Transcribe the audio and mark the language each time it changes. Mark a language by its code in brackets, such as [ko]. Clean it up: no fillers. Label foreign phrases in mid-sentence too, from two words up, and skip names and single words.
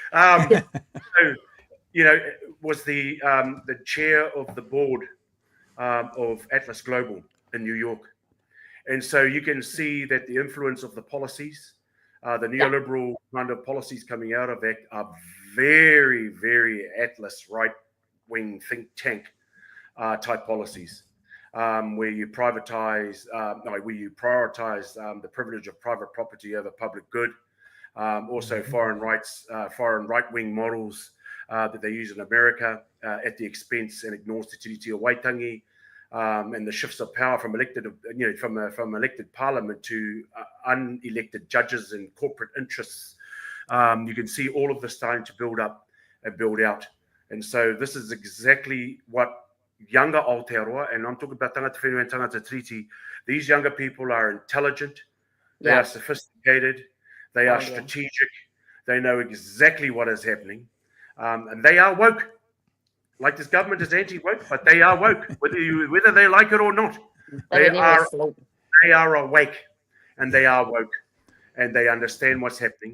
[en] So, was the chair of the board of Atlas Global in New York, and so you can see that the influence of the policies, the neoliberal kind of policies coming out of ACT are very, very Atlas right-wing think tank type policies, where you prioritize the privilege of private property over public good. Also, foreign right-wing models that they use in America at the expense and ignores the tiriti o Waitangi, and the shifts of power from elected parliament to unelected judges and corporate interests. You can see all of this starting to build up and build out. And so this is exactly what younger Aotearoa, and I'm talking about [mi] tangata whenua [en] and [mi] tangata tiriti, [en] these younger people are intelligent, they are sophisticated, they are strategic, they know exactly what is happening, and they are woke. Like this government is anti-woke, but they are woke, whether they like it or not. They are awake, and they are woke, and they understand what's happening.